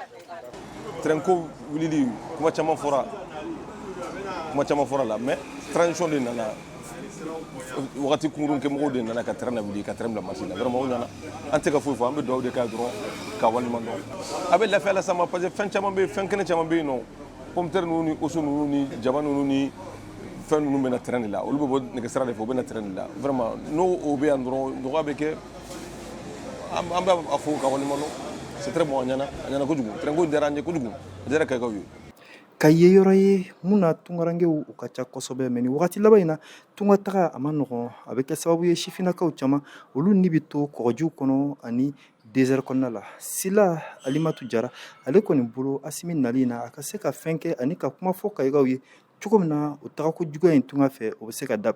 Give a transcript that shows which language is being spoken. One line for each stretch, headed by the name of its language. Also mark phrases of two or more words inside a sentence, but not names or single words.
Bambara: Train ko wulili kuma caman fɔra la mais transition de nana wakati kunkurun kɛ mɔgɔw de nana ka train wuli ka train bila marché la vraiment o ɲana an tɛ ka foyi fɔ an bɛ dugawu de k'a dɔrɔn ka waliɲuman dɔn a bɛ lafiya las'an ma
French: parce que
Bambara: fɛn caman bɛ yen fɛn kɛnɛ caman bɛ yen nɔ
French: pomme de terre
Bambara: ninnu ni oignon ninnu ni jaba ninnu ni fɛn ninnu bɛ na train de la olu bɛ bɔ nɛgɛsira de fɛ u bɛ na train de la vraiment n'o bɛ yan dɔrɔn nɔgɔya bɛ kɛ an bɛ a fɔ ka waliɲuman dɔn
French: c'est très bon
Bambara: a ɲana kojugu train ko diyara an ye kojugu a diyara Kayikaw ye. Kayi ye yɔrɔ ye mun na tungarankew u ka ca kosɛbɛ mais ni wagati laban in na tunga taga a ma nɔgɔn a bɛ kɛ sababu ye sifinnakaw caman olu ni bɛ to kɔgɔjiw kɔnɔ ani désert kɔnɔna la Sila Alimatu Jara ale kɔni bolo Asimi nali in na a ka se ka fɛn kɛ ani ka kuma fɔ Kayikaw ye cogo min na o tagako juguya in tunga fɛ o bɛ se ka dabila.